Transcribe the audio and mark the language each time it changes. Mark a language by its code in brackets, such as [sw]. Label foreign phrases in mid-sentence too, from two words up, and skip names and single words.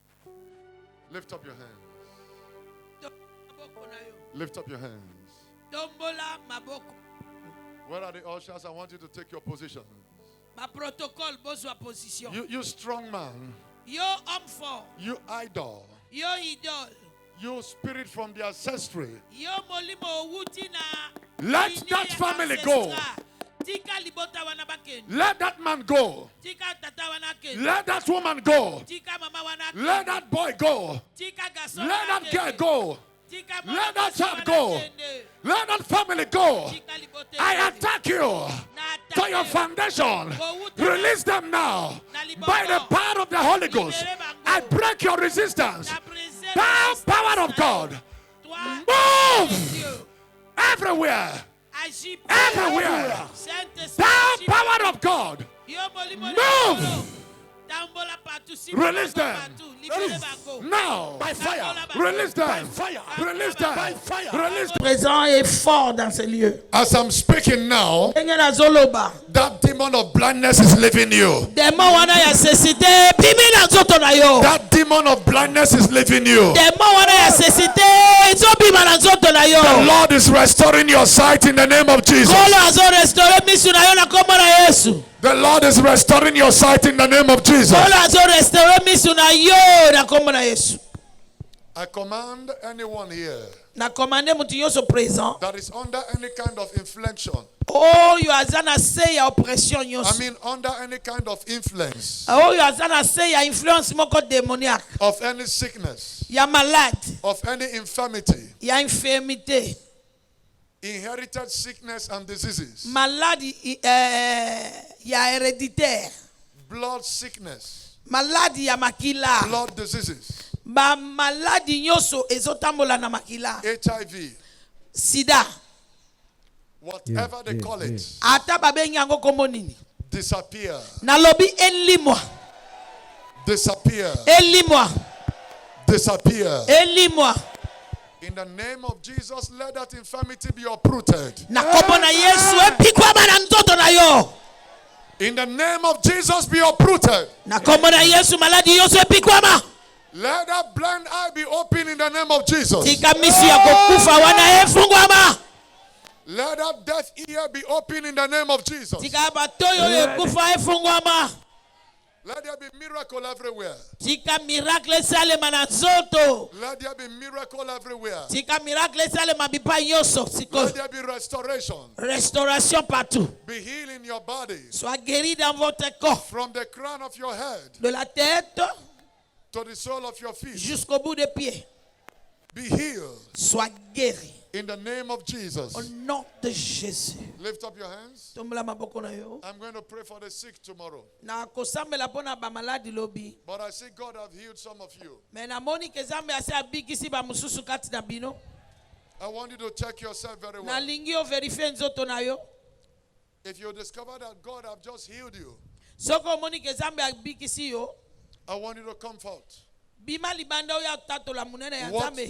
[en] Lift up your hands. Lift up your hands. [ln] Tombola maboko. [en] Where are the ushers? I want you to take your positions. [ln] Ma protocole bozwa position. [en] You strong man. [ln] Yo [fr] homme fort. [en] You idol. [ln] Yo idole. [en] You spirit from the ancestry. [ln] Yo molimo owuti na. [en] Let [ln] lignée [en] that [ln] ya [en] family [ln] ancestral. [en] go. [ln] Tika libota wana bakende. [en] Let that man go. [ln] Tika tata wana kende. [en] Let that woman go. [ln] Tika mama wana kende. [en] Let that boy go. [ln] Tika gason [en] Let [ln] wana [en] that girl [ln] kende. [en] go. [ln] Tika mama [en] Let that [ln] gason [en] child [ln] wana [en] go. [ln] kende. [en] Let that family go. [ln] Tika libote [en] I [ln] kende. [en] attack you [ln] Na [en] to your [ln] atake. [en] foundation. [ln] Owuti [en] Release them now [ln] na libongo. [en] by the power of the Holy Ghost. [ln] Libere bango. [en] I break your resistance. [ln] Na brise [en] Thou [ln] resistance [en] power of [ln] na [en] God, [ln] yo. Toi, [en] move [fr] Dieu, [en] everywhere. [fr] agis [en] Everywhere. [fr] Saint-Esprit, [en] Thou [fr] agis [en] power of God, [ln] Yo molimo [en] Move. [ln] likolo. Tambola partout, si [en] Release [ln] bango [en] them. [ln] partout. Libere bango. [en] now. By fire. Release them. By fire. Release them. By fire. Release them. [fr] Présent et fort dans ces lieux. [en] As I'm speaking now, [ln] Ndenge nazoloba. [en] that demon of blindness is leaving you. [ln] Demo wana ya cécité bimi na nzoto na yo. [en] That demon of blindness is leaving you. [ln] Demo wana ya cécité ezobima na nzoto na yo. [en] The Lord is restoring your sight in the name of Jesus. [ln] Kolo azo restaurer misu na yo na kombo na Yesu. [en] The Lord is restoring your sight in the name of Jesus. [ln] Kolo azo restaurer misu na yo na kombo na Yesu. [en] I command anyone here [ln] Na commande mutu nyonso présent. [en] that is under any kind of inflection, [ln] Oyo aza na se ya oppression [en] I [ln] nyonso. [en] mean under any kind of influence [ln] Oyo aza na se ya influence moko démoniaque. [en] of any sickness, [ln] Ya malade. [en] of any infirmity, [ln] Ya infirmité. [en] inherited sickness and diseases, [ln] Malade ya héréditaire. [en] blood sickness, [ln] Maladi ya makila. [en] blood diseases, [ln] Ba maladi nyonso ezotambola na makila. [en] HIV, [ln] Sida. [en] whatever they call it, [ln] Ata babengi yango kombo nini? [en] disappear, [ln] Nalobi elimwa. [en] disappear, [ln] Elimwa. [en] disappear. [ln] Elimwa. [en] In the name of Jesus, let that infirmity be uprooted. [ln] Na kombo na Yesu epikwama na nzoto na yo. [en] In the name of Jesus, be uprooted. [ln] Na kombo na Yesu maladi nyonso epikwama. [en] Let that blind eye be open in the name of Jesus. [ln] Tika misu ya kokufa wana efungwama. [en] Let that deaf ear be open in the name of Jesus. [ln] Tika batoyo ekufa efungwama. [en] Let there be miracle everywhere. [ln] Tika miracle esalema na nzoto. [en] Let there be miracle everywhere. [ln] Tika miracle esalema bipai nyonso siko. [en] Let there be restoration. [fr] Restauration partout. [en] Be healed in your body. [fr] Sois guéri dans votre corps. [en] From the crown of your head [fr] De la tête [en] to the sole of your feet. [fr] jusqu'au bout des pieds. [en] Be healed [fr] Sois guéri. [en] in the name of Jesus. [fr] Au nom de Jésus. [en] Lift up your hands. [ln] Tombola maboko na yo. [en] I'm going to pray for the sick tomorrow. [ln] Na kosambela pona ba maladi lobi. [en] But I see God have healed some of you. [ln] Me na moni ke zambe ase abikisi ba mususu kati na bino. [en] I want you to check yourself very [ln] Na [en] well. [ln] lingi o verifie nzoto na yo. [en] If you discover that God have just healed you, [ln] Soko moni ke zambe abikisi yo. [en] I want you to comfort. [ln] Bima libanda oya tatola munene ya zambe.